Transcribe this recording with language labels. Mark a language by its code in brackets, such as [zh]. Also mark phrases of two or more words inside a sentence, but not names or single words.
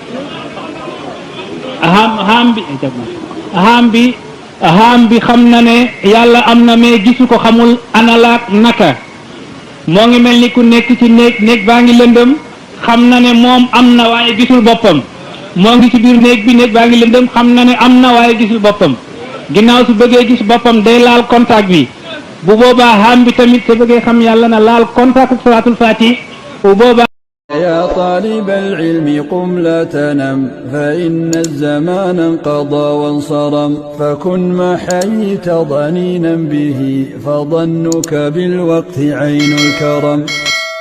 [wo] aham bi xam na ne yàlla am na mais gisu ko xamul analaak naka moo ngi mel ni ku nekk ci néeg baa ngi lëndëm xam na ne moom am na waaye gisul boppam moo ngi ci biir néeg baa ngi lëndëm xam na ne am na waaye gisul boppam ginnaaw su bëggee gis boppam day laal contact bi bu boobaa aham bi tamit su bëggee xam yàlla na laal contact ak salaatul fatih bu boobaa [ar] يا طالب العلم قم لا تنم فإن الزمان انقضى وانصرم فكن ما حييت ضنينا به فظنك بالوقت عين الكرم